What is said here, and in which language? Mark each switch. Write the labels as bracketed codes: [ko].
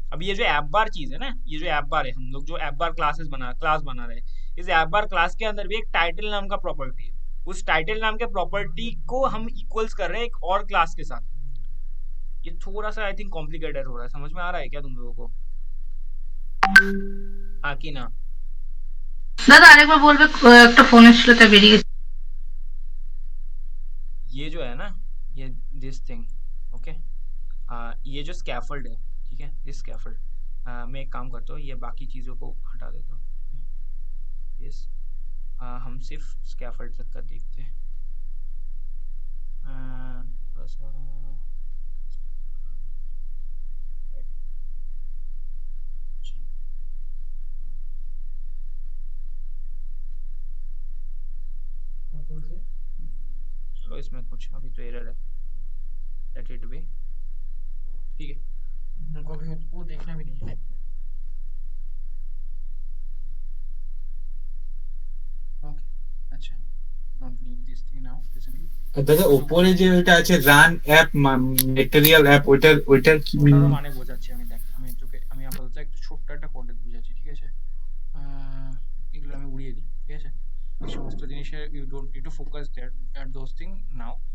[hi] अब ये जो ऐप बार चीज है ना, ये जो ऐप बार है, हम लोग जो ऐप बार क्लास बना रहे हैं, इस ऐप बार क्लास के अंदर भी एक टाइटल नाम का प्रॉपर्टी है। उस टाइटल नाम के प्रॉपर्टी को हम इक्वल्स कर रहे हैं एक और क्लास के साथ। ये थोड़ा सा आई थिंक कॉम्प्लिकेटेड हो रहा है, समझ में आ रहा है क्या तुम लोगों को? हाँ कि ना? [bn] দাদা আরেকবার বলবে, একটা ফোন এসেছিল তাই বেরিয়ে গেছে। [hi] ये जो है ना, ये दिस थिंग, ओके, ये जो स्कैफोल्ड है, ठीक है? दिस स्कैफोल्ड, मैं एक काम करता हूँ, ये बाकी चीज़ों को हटा देता हूँ, यस, हम सिर्फ स्कैफोल्ड तक का देखते हैं। थोड़ा सा चलो, इसमें कुछ अभी तो एरर है, लेट इट बी, ठीक है? उनको भी वो देखना भी नहीं है। ओके, अच्छा, [en] Don't need this thing now basically. [bn] দাদা উপরে যে ওটা আছে রান অ্যাপ ম্যাটেরিয়াল অ্যাপ, ওইটার কি ওটারও মানে বোঝাচ্ছি আমি, দেখ আমি আপাতত একটু ছোট্ট একটা কোডে বুঝাচ্ছি, ঠিক আছে? এগুলো আমি উড়িয়ে দিই, ঠিক আছে? এই সমস্ত জিনিসের [en] You don't need to focus that at those thing now.